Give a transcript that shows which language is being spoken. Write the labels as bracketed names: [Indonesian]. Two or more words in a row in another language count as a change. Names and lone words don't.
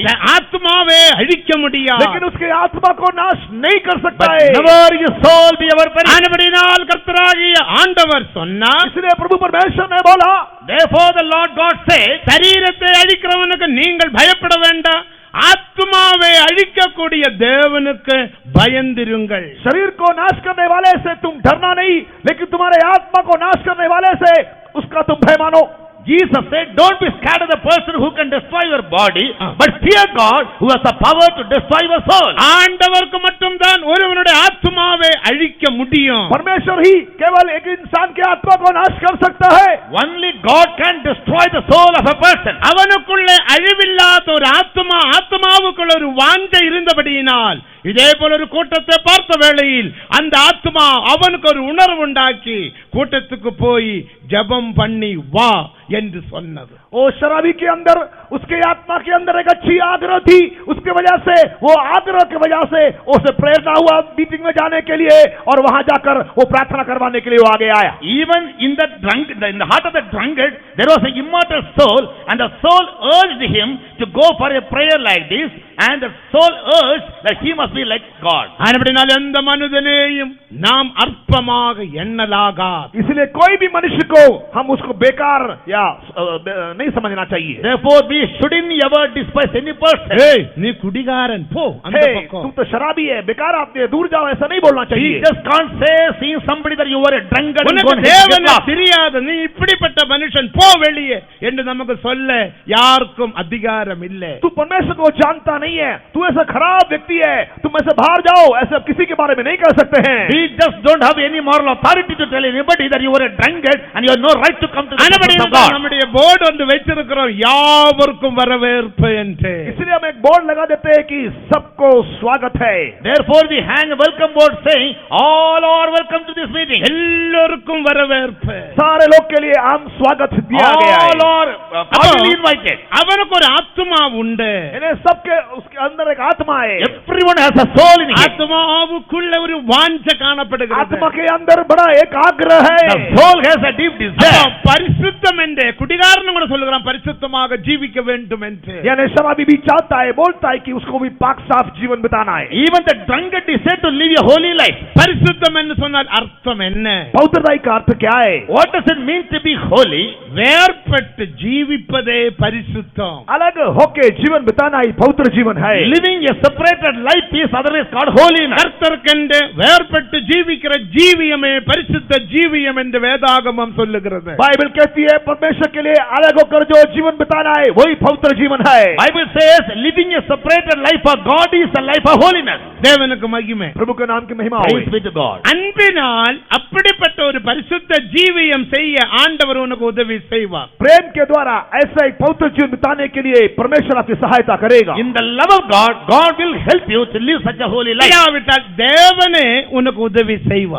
[Tamil] ஆத்துமாவை அழிக்க முடியாது. [Hindi] लेकिन उसके आत्मा को नाश नहीं कर सकता [English] but [Hindi] है. [English] never his soul be ever perished. [Tamil] ஆனபடியால் கர்த்தராகிய ஆண்டவர் சொன்னார், [Hindi] इसलिए प्रभु परमेश्वर ने बोला, [English] Therefore the Lord God said, [Tamil] சரீரத்தை அழிக்கிறவனுக்கு நீங்கள் பயப்பட வேண்டாம், ஆத்துமாவை அழிக்கக்கூடிய தேவனுக்கு பயந்திருங்கள். [Hindi] शरीर को नाश करने वाले से तुम डरना नहीं, लेकिन तुम्हारे आत्मा को नाश करने वाले से उसका तुम भय मानो. [English] Jesus said, don't be scared of the person who can destroy your body, but fear God who has the power to destroy your soul. [Tamil] ஆண்டவருக்கு மட்டும்தான் ஒருவனுடைய ஆத்துமாவை அழிக்க முடியும். [Hindi] परमेश्वर ही केवल एक इंसान के आत्मा को नाश कर सकता है. [English] Only God can destroy the soul of a person. [Tamil] அவனுக்குள்ளே அழிவில்லாத ஒரு ஆத்மாவுக்குள்ள ஒரு வாஞ்சை இருந்தபடியினால், இதே போல ஒரு கூட்டத்தை பார்த்த வேளையில் அந்த ஆத்மா அவனுக்கு ஒரு உணர்வு உண்டாக்கி கூட்டத்துக்கு போய் ஜெபம் பண்ணி வா என்று சொன்னது. [Hindi] वो शराबी के अंदर, उसके आत्मा के अंदर एक अच्छी आग्रह थी. उसके वजह से, वो आग्रह की वजह से उसे प्रेरणा हुआ मीटिंग में जाने के लिए, और वहां जाकर वो प्रार्थना करवाने के लिए वो आगे आया. [English] Even in the heart of the drunkard, there was an immortal soul, and the soul urged him to go for a prayer like this, and the soul urged that he must be like God. [Tamil] ஆனபடியால் எந்த மனிதனையும் நாம் அற்பமாக எண்ணலாகாது. [Hindi] इसलिए कोई भी मनुष्य को हम उसको बेकार या नहीं समझना चाहिए. [English] Therefore we shouldn't ever despise any person. [Tamil] ஏய், நீ குடிகாரன் போ அந்த [Hindi] हे, [Tamil] பக்கம். [Hindi] तुम तो शराबी है, बेकार आपने दूर जाओ, ऐसा नहीं बोलना [English] He [Hindi] चाहिए. [English] just can't say, seeing somebody that you are a drunkard and [Tamil] உனக்கு [English] go and get [Tamil] தேவனை [English] lost. [Tamil] தெரியாது, நீ இப்படிப்பட்ட மனுஷன் போ வெளியே என்று நமக்கு சொல்ல யாருக்கும் அதிகாரம் இல்லை. [Hindi] तू परमेश्वर को जानता नहीं है, तू ऐसा खराब व्यक्ति है, तुम ऐसे बाहर जाओ, ऐसा किसी के बारे में नहीं कर सकते हैं. [English] We just don't have any moral authority to tell anybody that you are a drunkard and you have no right to come to the presence of God. [Tamil] நம்முடைய போர்டு ஒன்று வைத்திருக்கிறோம், யாவருக்கும் வரவேற்பு என்று. [Hindi] इसलिए हम एक बोर्ड लगा देते हैं कि सबको स्वागत है. [English] Therefore we hang a welcome board saying, all are welcome to this meeting. [Tamil] எல்லோருக்கும் வரவேற்பு. [Hindi] सारे लोग के लिए आम स्वागत दिया गया [English] All [Hindi] है. [English] are cordially invited. [Tamil] அவனுக்கு ஒரு ஆத்துமா உண்டு. [Hindi] इन्हें सबके उसके अंदर एक आत्मा है. [English] Everyone has a soul in him. [Tamil] ஆத்மாவுக்குள்ள ஒரு வாஞ்சை காணப்படுகிறது. [Hindi] आत्मा के अंदर बड़ा एक आग्रह है. [English] The soul has a deep desire. [Tamil] பரிசுத்தம் என்று குடிகாரன் கூட சொல்லுகிறான், பரிசுத்தமாக ஜீவிக்க வேண்டும் என்று. [Hindi] यानी शराबी भी चाहता है, बोलता है कि उसको भी पाक साफ जीवन बिताना है. [English] Even the drunkard desire to live a holy life. [Tamil] பரிசுத்தம் என்று சொன்னால் அர்த்தம் என்ன? [Hindi] पवित्रता का अर्थ क्या है? [English] What does it mean to be holy? [Tamil] வேறுபட்டு ஜீவிப்பதே பரிசுத்தம். [Hindi] अलग होके जीवन बिताना ही पवित्र जीवन है. [English] Living a separated life is otherwise called holiness. [Tamil] கர்த்தருக்கென்று வேறுபட்டு ஜீவிக்கிற ஜீவியமே பரிசுத்த ஜீவியம் என்று வேதாகமம் சொல்லுகிறது. [Hindi] बाइबल कहती है परमेश्वर के लिए अलग होकर जो जीवन बिताना है वही पवित्र जीवन है. [English] Bible says living a separated life for God is a life of holiness. [Tamil] தேவனுக்கு மகிமை. [Hindi] प्रभु के नाम की महिमा हो. [English] Praise be to God. [Tamil] அன்பினால் அப்படிப்பட்ட ஒரு பரிசுத்த ஜீவியம் செய்ய ஆண்டவர் உனக்கு உதவி செய்வார். [Hindi] प्रेम के द्वारा ऐसा एक पवित्र जीवन बिताने के लिए परमेश्वर आपकी सहायता करेगा. [English] In the love of God, God will help you to live such a holy life. [Tamil] இல்லாவிட்டால் தேவனே உனக்கு உதவி செய்வார்.